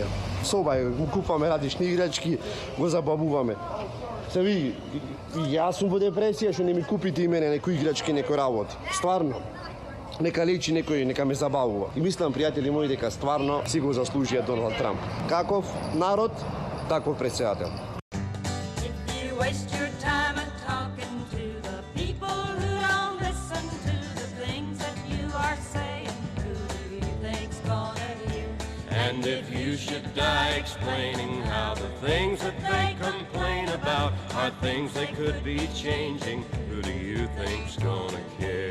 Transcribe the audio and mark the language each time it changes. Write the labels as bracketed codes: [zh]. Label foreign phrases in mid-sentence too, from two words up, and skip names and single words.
[mk] В соба е, му купаме различни играчки, го забавуваме. Се ви, јас сум во депресија, што не ми купите и мене некои играчки, некои работи. Стварно. Нека лечи некој, нека ме забавува. И мислам, пријатели мои, дека стварно си го заслужија Доналд Трамп. Каков народ, таков председател. [en] And if you should die explaining how the things that they complain about are things they could be changing, who do you think's gonna care?